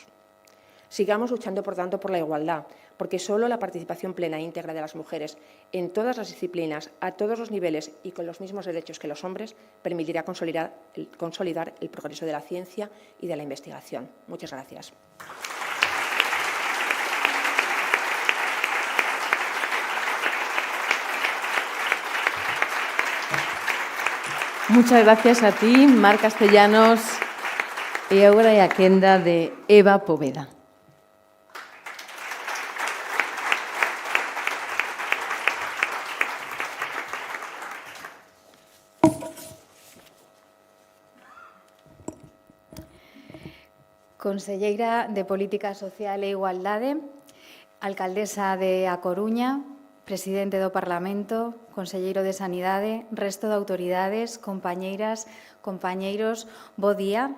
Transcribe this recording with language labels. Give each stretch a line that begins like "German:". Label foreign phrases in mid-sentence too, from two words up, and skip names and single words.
Spanish: Sigamos luchando, por tanto, por la igualdad, porque solo la participación plena e íntegra de las mujeres en todas las disciplinas, a todos los niveles y con los mismos derechos que los hombres permitirá consolidar el progreso de la ciencia y de la investigación. Muchas gracias. Muchas gracias a ti,
Galician: Mar Castellanos, e agora é a quenda de Eva Poveda. Conselleira de Política Social e Igualdade, alcaldesa de A Coruña, presidente do Parlamento, conselleiro de Sanidade, resto de autoridades, compañeiras, compañeiros, bo día.